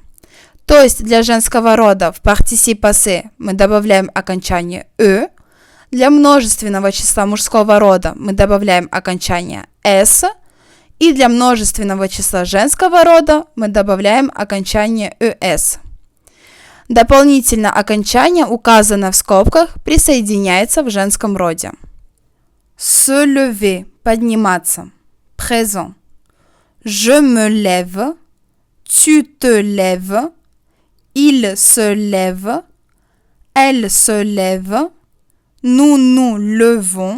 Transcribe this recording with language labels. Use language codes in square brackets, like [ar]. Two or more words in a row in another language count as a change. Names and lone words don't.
[ru] То есть для женского рода в [fr] participe passé [ru] мы добавляем окончание «e», для множественного числа мужского рода мы добавляем окончание «s», и для множественного числа женского рода мы добавляем окончание «es». Дополнительно окончание, указанное в скобках, присоединяется в женском роде. [fr] Se lever – подниматься. Présent. Je me lève. Tu te lèves. Il se lève. Elle se lève. Nous nous levons.